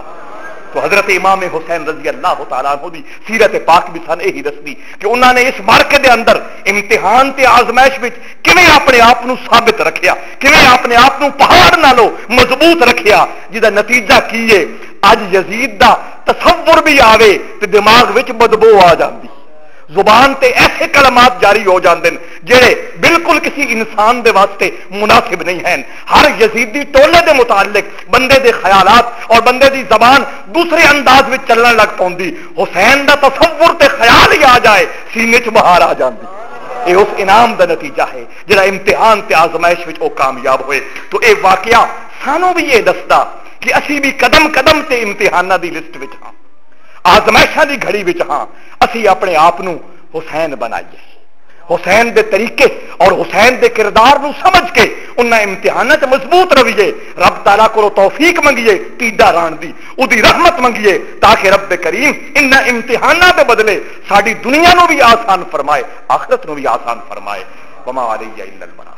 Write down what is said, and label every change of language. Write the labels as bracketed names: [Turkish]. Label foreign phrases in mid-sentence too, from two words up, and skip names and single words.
[Punjabi] تو حضرت امام حسین [Arabic] رضی اللہ تعالیٰ عنہ [Punjabi] دی سیرت پاک بھی سن یہی دسدی کہ انہوں نے اس مارکے دے اندر امتحان تے آزمائش وچ کیویں اپنے آپ نو ثابت رکھیا، کیویں اپنے آپ نو پہاڑ نالوں مضبوط رکھیا، جدا نتیجہ کی ہے اج یزید دا تصور بھی آوے تے دماغ وچ بدبو آ جاندی، زبان تے ایسے کلمات جاری ہو جاندے جڑے بالکل کسی انسان دے واسطے مناسب نہیں ہیں. ہر یزیدی ٹولے دے متعلق بندے دے خیالات اور بندے دی زبان دوسرے انداز وچ چلن لگ پوندی. حسین دا تصور تے خیال ہی آ جائے سینے چ بہار آ جاندی. یہ اس انعام دا نتیجہ ہے جڑا امتحان تے آزمائش وچ او کامیاب ہوئے. تو اے واقعہ سانوں بھی یہ دسدا کہ اسی بھی قدم قدم تے امتحاناں دی لسٹ وچ ہاں. آزمائشاں دی گھڑی وچ ہاں اسی اپنے آپ نو حسین بنائیے، حسین دے طریقے اور حسین دے کردار نو سمجھ کے انہاں امتحانات مضبوط رویے، رب تعالیٰ کو توفیق منگیے ٹیڈا ران دی، اودی رحمت منگیے تاکہ رب کریم ان امتحانات دے بدلے ساری دنیا نو بھی آسان فرمائے، آخرت نو بھی آسان فرمائے۔ [Arabic] وما علیہ الا البلاغ۔